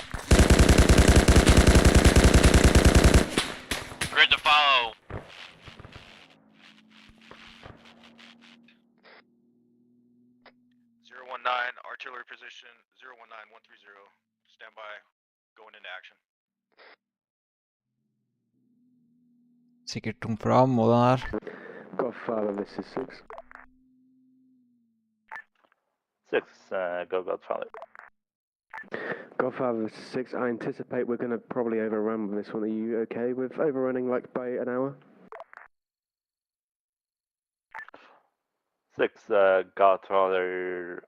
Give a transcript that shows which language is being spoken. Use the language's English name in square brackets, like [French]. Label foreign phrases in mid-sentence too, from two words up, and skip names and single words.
[English] Grid to follow. Artillery position 019130. Stand by. Going into action. [Danish] Sikkert tom for ammo, den her. [English] Godfather, this is 6. 6, go Godfather. Godfather, this is 6. I anticipate we're going to probably overrun with this one. Are you okay with overrunning like by an hour? 6, Godfather.